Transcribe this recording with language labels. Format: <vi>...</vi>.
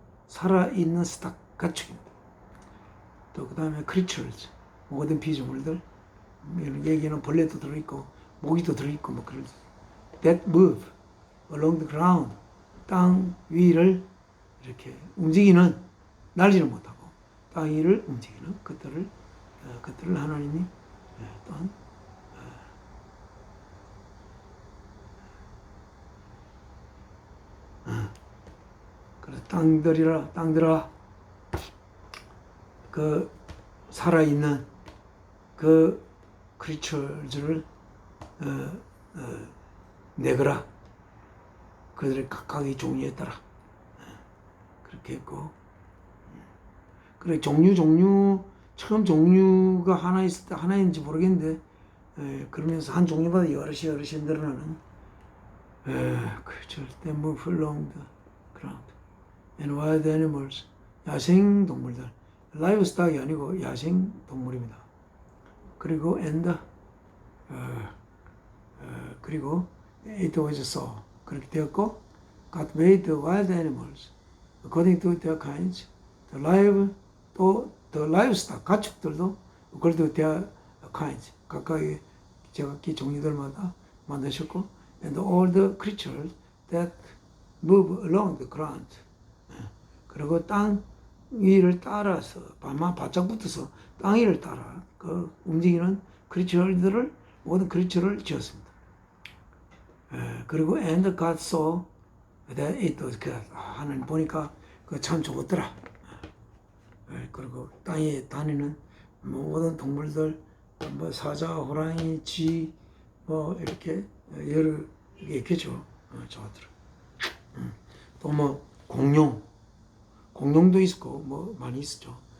<ko>살아있는 stock, 가축입니다. 또 그 다음에 creatures. 모든 피조물들. 여기는 벌레도 들어있고, 모기도 들어있고, 뭐 그런.</ko> <en>That move along the ground.</en> <ko>땅 위를 이렇게 움직이는, 날지는 못하고, 땅 위를 움직이는 것들을 하나님이 또한 그래 땅들아 그 살아있는 그 크리처들을 내거라. 그들의 각각의 종류에 따라 그렇게 했고, 그래 종류 처음 종류가 하나 있을 때 하나인지 모르겠는데 그러면서 한 종류마다 여럿이 늘어나는 절대</ko> <en>move along the ground and wild animals.</en> <ko>야생 동물들, livestock이 아니고 야생 동물입니다.</ko> <en>그리고 and 그리고 it was so 그렇게 되었고, God made the wild animals according to their kinds, the livestock</en> <ko>가축들도</ko> <en>according to their kinds</en> <ko>각각의 제각기 종류들마다 만드셨고,</ko> <en>and all the creatures that move along the ground.</en> <ko>그리고 땅 위를 따라서 바짝 붙어서 땅 위를 따라 그 움직이는 크리처들을 모든 크리처를 지었습니다.</ko> <en>그리고 and God saw that it was good.</en> <ko>하나님 보니까 그 참 좋더라. 그리고 땅에 다니는 모든 동물들, 뭐 사자, 호랑이, 쥐, 뭐 이렇게 여러 개 있겠죠. 좋더라. 또 뭐 공룡도 있고 뭐 많이 있었죠.</ko>